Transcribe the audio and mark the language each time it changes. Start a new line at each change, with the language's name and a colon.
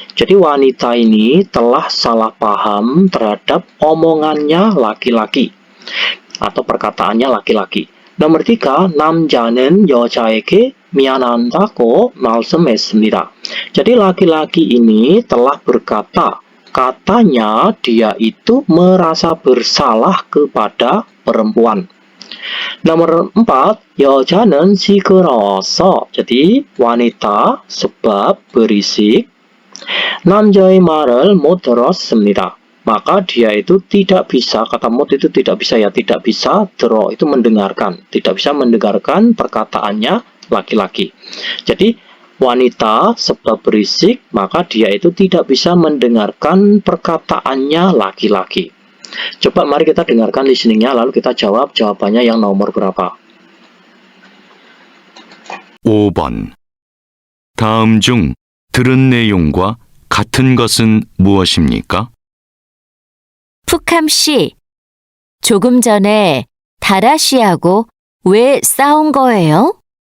Indonesian: Jadi wanita ini telah salah paham terhadap omongannya laki-laki atau perkataannya laki-laki. Nomor 3,
Korean: 남자는 여자에게 미안하다고 말씀했습니다.
Indonesian: Jadi laki-laki ini telah berkata, katanya dia itu merasa bersalah kepada perempuan. Nomor 4,
Korean: 여자는 시끄러워서.
Indonesian: Jadi wanita sebab berisik.
Korean: 남자의 말을 못 들었습니다.
Indonesian: Maka dia itu tidak bisa, kata 못 itu tidak bisa ya, tidak bisa 들어 itu mendengarkan, tidak bisa mendengarkan perkataannya laki-laki. Jadi wanita sebab berisik, maka dia itu tidak bisa mendengarkan perkataannya laki-laki. Coba mari kita dengarkan listeningnya, lalu kita jawab jawabannya yang nomor berapa.
Korean: 5번. 다음 중 들은 내용과 같은 것은 무엇입니까? 푸캄 씨, 조금 전에 다라 씨하고 왜 싸운 거예요?